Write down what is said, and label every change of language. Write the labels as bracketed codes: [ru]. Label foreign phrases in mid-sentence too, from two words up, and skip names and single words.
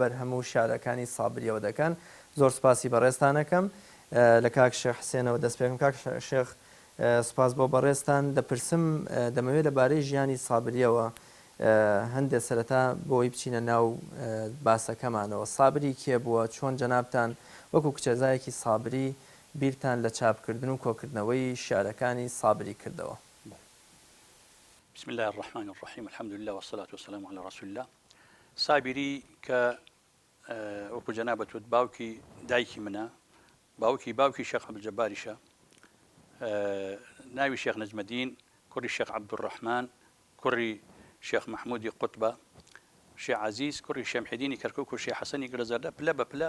[ckb] بەرهەموو شارەکانی سابریەوە دەکەن زۆر سپاسی بەڕێستانەکەم لە کاک شێخ حسێنەوە دەست پێکەم کاک شێخ سپاس بۆ بەڕێستان دەپرسم دەمەوێت لەبارەی ژیانی سابریەوە هەندێک سەرەتا بۆی بچینە ناو باسەکەمانەوە سابری کێ بووە چۆن جەنابتان وەکو کچەزایەکی سابری بیرتان لە چاپکردن و کۆکردنەوەی شارەکانی سابری کردەوە [ar] بسم الله الرحمن الرحيم الحمد لله والصلاة والسلام على رسول الله [ckb] سابری کە وەکو جەنابەت باوکی دایکی منە باوکی شێخ عەبدولجەباریشە ناوی شێخ نەجمەدین کوڕی شێخ عەبدوڕەحمان کوڕی شێخ مەحموودی قوتبە شێخ عەزیز کوڕی شێخ محیدینی کەرکووک و شێخ حەسەنی گرەزەردە پلە بە پلە